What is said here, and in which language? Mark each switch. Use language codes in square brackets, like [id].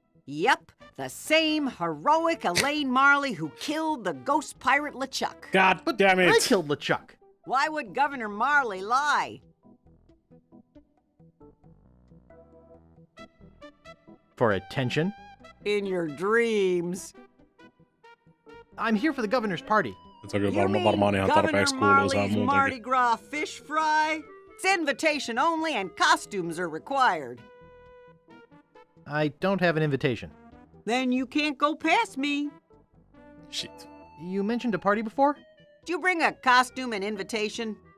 [en] Yep, the same heroic Elaine Marley who killed the ghost pirate LeChuck. God damn it! I killed LeChuck. Why would Governor Marley lie? For attention? In your dreams. I'm here for the governor's party. [fi] Se on kyllä varmaan ihan tarpeeksi kuuluisaa [en] Mardi [fi] muutenkin. [en] Gras fish fry? It's invitation only and costumes are required. I don't have an invitation. Then you can't go past me. Shit. You mentioned a party before? Did you bring a costume and invitation?